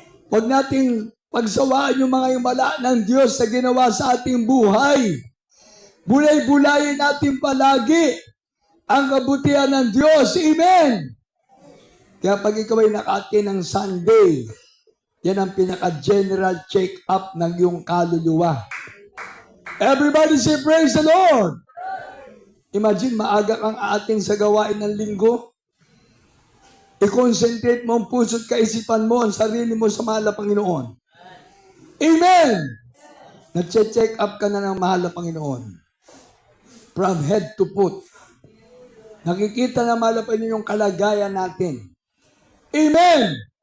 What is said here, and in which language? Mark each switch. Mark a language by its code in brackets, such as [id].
[tl] Huwag nating pagsawaan yung mga himala ng Diyos na ginawa sa ating buhay. Bulay-bulayin natin palagi ang kabutihan ng Diyos. Amen! Kaya pag ikaw ay naka-attend ng Sunday, yan ang pinaka-general check-up ng iyong kaluluwa. [en] Everybody say, praise the Lord! [tl] Imagine, maaga kang aating sa gawain ng linggo. I-concentrate mo ang puso't kaisipan mo, ang sarili mo sa mahal na Panginoon. Amen! Nag-check up ka na ng mahal na Panginoon. [en] From head to foot. [tl] Nakikita na mahal na Panginoon yung kalagayan natin. Amen!